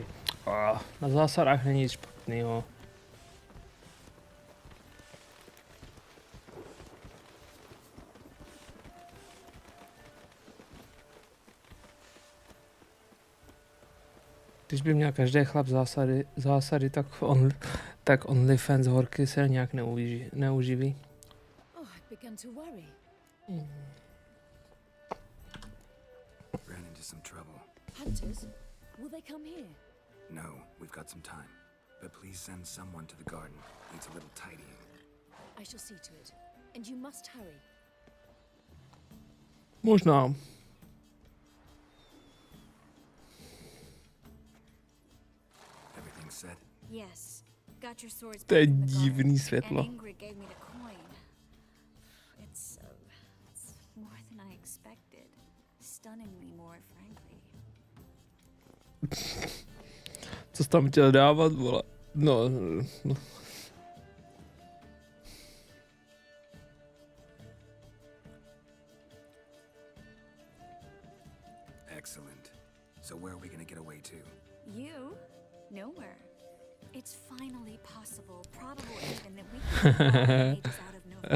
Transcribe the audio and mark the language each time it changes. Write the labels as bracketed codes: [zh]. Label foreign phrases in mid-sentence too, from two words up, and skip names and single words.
[cs] Na zásadách není nic špatnýho. Když by měl každý chlap zásady tak OnlyFans horky se nějak neuživí. [en] Ran into some trouble. Hunters? Will they come here? No, we've got some time. But please send someone to the garden. Needs a little tidying. I shall see to it. And you must hurry. [cs] Možná. [en] Everything set? Yes. Got your swords [cs] To je [en] back in the [cs] divný [en] garden, [cs] světlo. [en] and Ingrid gave me the coin. It's more than I expected. Stunningly more, frankly. [cs] Co jsi tam chtěl dávat, vole? No. [en] Excellent. So where are we gonna get away to? You? Nowhere. It's finally possible, probable even, that we can get all the pages out of Noctua.